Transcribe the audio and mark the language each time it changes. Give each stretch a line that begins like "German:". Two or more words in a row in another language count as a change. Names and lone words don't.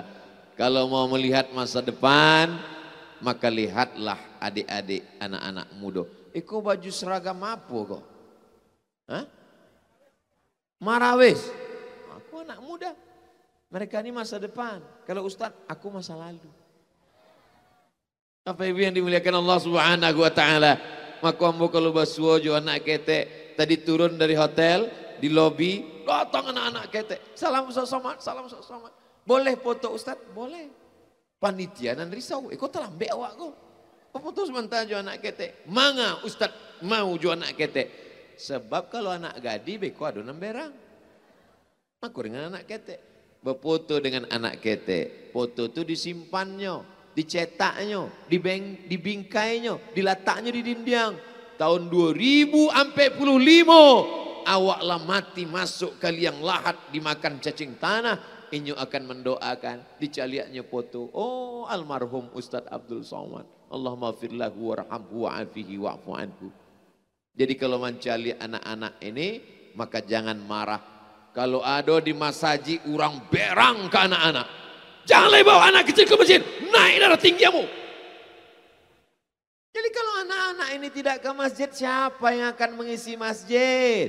Indonesian: Kalau mau melihat masa depan, maka lihatlah adik-adik anak-anak muda.
Minangkabau: Iko baju seragam apa kok?
Indonesian: Hah? Marawis. Aku anak muda. Mereka ini masa depan. Kalau Ustadz, aku masa lalu. Apa ibu yang dimuliakan Allah
Arabic: Subhanahu wa taala,
Indonesian: maka
Minangkabau: ambo kalau basuo jo anak ketek
Indonesian: tadi turun dari hotel di lobi, datang anak-anak ketek. Salam Somad, salam Somad. Boleh foto Ustaz? Boleh.
Minangkabau: Panitia nan risau, ikut telambe awak ko. Foto sebentar jo anak ketek. Manga Ustaz mau ju anak ketek. Sebab kalau anak gadi beko adonan berang.
Indonesian: Aku dengan anak ketek. Berfoto dengan anak ketek. Foto itu disimpannya, dicetaknya, dibingkainya, diletaknya di dinding. Tahun 2045 awaklah mati masuk ke liang lahat dimakan cacing tanah.
Minangkabau: Inyo akan mendoakan dicaliaknya foto. Oh almarhum Ustadz Abdul Somad.
Arabic: Allahumma firlahu warhamhu wa'afihi wa'fu anhu.
Indonesian: Jadi kalau mencali anak-anak ini maka jangan marah. Kalau ada di masaji orang berang ke anak-anak. Jangan bawa anak kecil ke masjid. Naik darah tinggimu. Jadi kalau anak-anak ini tidak ke masjid, siapa yang akan mengisi masjid?